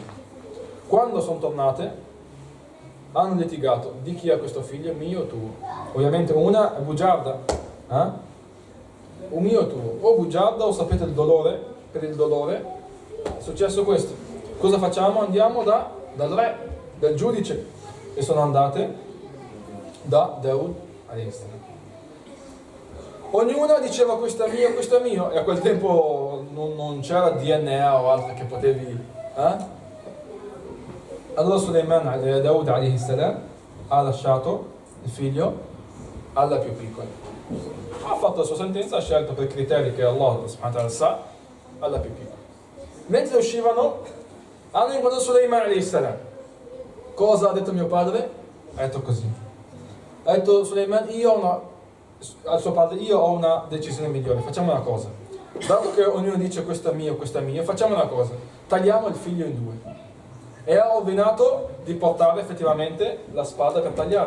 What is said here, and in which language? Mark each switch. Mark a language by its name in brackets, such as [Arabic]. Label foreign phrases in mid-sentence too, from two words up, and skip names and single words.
[Italian] Quando sono tornate hanno litigato di chi è questo figlio, mio o tuo. Ovviamente una è bugiarda, o mio o tuo, o bugiarda o sapete il dolore, per il dolore è successo questo. Cosa facciamo? Andiamo dal re, dal giudice, e sono andate da Daud [Arabic] عليه السلام. [Italian] Ognuna diceva questo è mio, e a quel tempo non c'era DNA o altro che potevi. Allora Sulaiman, Daud [Arabic] عليه السلام, [Italian] ha lasciato il figlio alla più piccola. Ha fatto la sua sentenza, ha scelto per criteri che [Arabic] الله سبحانه وتعالى [Italian] sa, alla più piccola. Mentre uscivano, hanno incontrato Sulaiman [Arabic] عليه السلام. [Italian] Cosa ha detto mio padre? ha detto così. Ha detto Suleiman, al suo padre, io ho una decisione migliore, facciamo una cosa. Dato che ognuno dice questo è mio, facciamo una cosa, tagliamo il figlio in due. E ha ordinato di portare effettivamente la spada per tagliare.